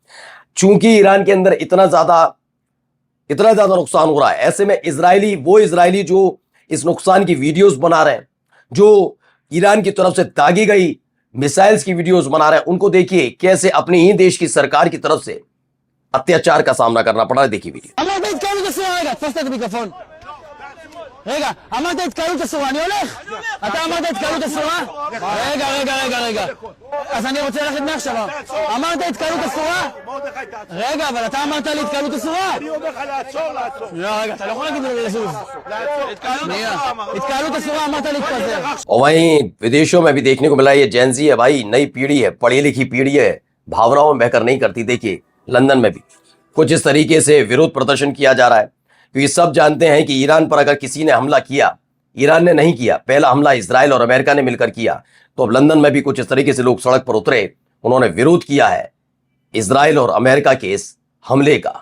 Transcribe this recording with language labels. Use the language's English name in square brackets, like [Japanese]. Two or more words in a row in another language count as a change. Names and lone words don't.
[Hindi] चूंकि ईरान के अंदर इतना ज्यादा नुकसान हो रहा है, ऐसे में वो इजरायली जो इस नुकसान की वीडियोस बना रहे हैं, जो ईरान की तरफ से दागी गई मिसाइल्स की वीडियोस बना रहे हैं, उनको देखिए कैसे अपने ही देश की सरकार की तरफ से अत्याचार का सामना करना पड़ा है। देखिए वीडियो। [Hebrew] רגע, אמרת התקהלות אסורה, אני הולך. אתה אמרת התקהלות אסורה? רגע. אז אני רוצה ללכת מעכשיו. אמרת התקהלות אסורה? רגע, אבל אתה אמרת לי התקהלות אסורה? אני אומר לך לעצור. לא, רגע, אתה לא יכול להגיד לי לזוז. התקהלות אסורה, אמרת להתפזר. [Hindi] और वहीं विदेशों में भी देखने को मिला, ये जेनजी है भाई, नई पीढ़ी है, पढ़ी लिखी पीढ़ी है, भावनाओं में बहकर नहीं करती। देखिए लंदन में भी कुछ इस तरीके से विरोध प्रदर्शन किया जा रहा है, क्योंकि सब जानते हैं कि ईरान पर अगर किसी ने हमला किया, ईरान ने नहीं किया, पहला हमला इजराइल और अमेरिका ने मिलकर किया, तो अब लंदन में भी कुछ इस तरीके से लोग सड़क पर उतरे, उन्होंने विरोध किया है इजराइल और अमेरिका के इस हमले का।